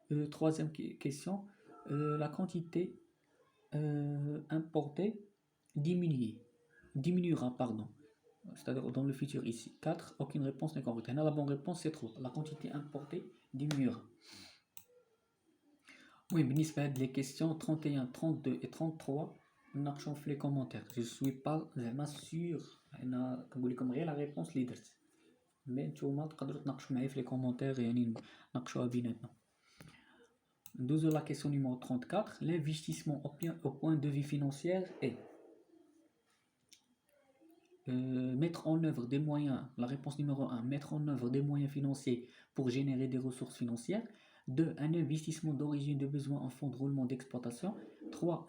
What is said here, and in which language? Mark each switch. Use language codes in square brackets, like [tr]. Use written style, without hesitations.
[fr] Troisième question. La quantité importée diminuera, pardon. C'est-à-dire dans le futur ici. 4. Aucune réponse n'est correcte. La bonne réponse c'est 3. La quantité importée diminuera. Oui, les questions 31, 32 et 33, [ar] نناقشوا في [fr] les commentaires. Je suis pas vraiment sûr. [ar] انا كنقول لكم غير la réponse اللي درت. Mais نتوما تقدروا تناقشوا معايا في les commentaires يعني نناقشوها بيناتنا. [fr] 12 la question numéro 34. L'investissement au point de vue financier est mettre en œuvre des moyens. La réponse numéro 1, mettre en œuvre des moyens financiers pour générer des ressources financières. 2. Un investissement d'origine de besoin en fonds de roulement d'exploitation. 3.